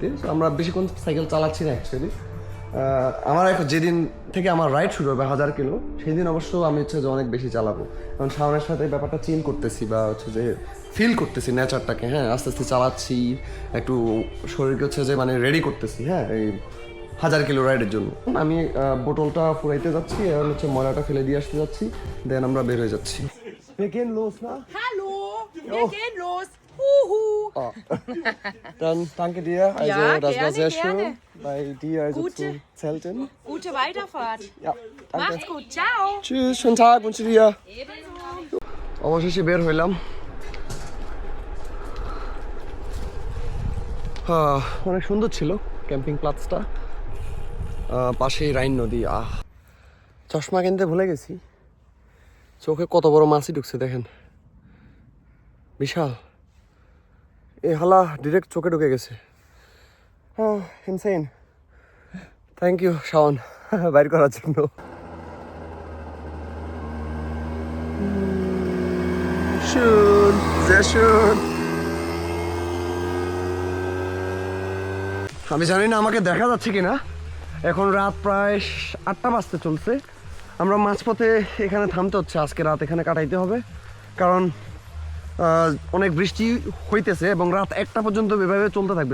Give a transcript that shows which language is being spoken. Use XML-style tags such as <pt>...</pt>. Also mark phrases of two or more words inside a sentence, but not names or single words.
<bn>তো আমরা বেশিক্ষণ সাইকেল চালাচ্ছি না অ্যাকচুয়ালি। আমার এখন যেদিন থেকে আমার রাইড শুরু হবে 1000 কিলো, সেই দিন অবশ্য আমি হচ্ছে যে অনেক বেশি চালাবো, কারণ শাওনের সাথে ব্যাপারটা চিল করতেছি বা হচ্ছে যে ফিল করতেছি নেচারটাকে। হ্যাঁ, আস্তে আস্তে চালাচ্ছি, একটু শরীরকে হচ্ছে যে মানে রেডি করতেছি। হ্যাঁ, এই 1000 কিলো রাইডের জন্য আমি বোতলটা ফুরাইতে যাচ্ছি, এবং হচ্ছে ময়লাটা ফেলে দিয়ে আসতে যাচ্ছি, দেন আমরা বের হয়ে যাচ্ছি।</bn> <de>Wir gehen los, ne? Hallo, wir gehen los. Huhu. Oh. Dann danke dir. Also, Ja, das war gerne, sehr schön gerne. bei dir, also Gute. zu zelten. Gute Weiterfahrt. Ja, danke. Macht's gut. Ciao. Tschüss, schönen Tag wünsche dir.</de> <bn>অবশেষে বের হইলাম। অনেক সুন্দর ছিল ক্যাম্পিং প্লাসটা, পাশেই রাইন নদী। চশমা কিনতে ভুলে গেছি, চোখে কত বড় মাছই ঢুকছে দেখেন, বিশাল। এই হালা ডিরেক্ট চোখে ঢুকে গেছে। ইনসেইন।</bn> <en>thank you</en> <bn>শাওন বাইর করার জন্য।</bn> <de>Schön, sehr schön.</de> <bn>আমি জানি না আমাকে দেখা যাচ্ছে কিনা। এখন রাত প্রায় 8টা বাজতে চলছে। আমরা মাঝপথে এখানে থামতে হচ্ছে, আজকে রাত এখানে কাটাইতে হবে, কারণ অনেক বৃষ্টি হইতেছে এবং রাত 1টা পর্যন্ত এভাবে চলতে থাকবে।</bn>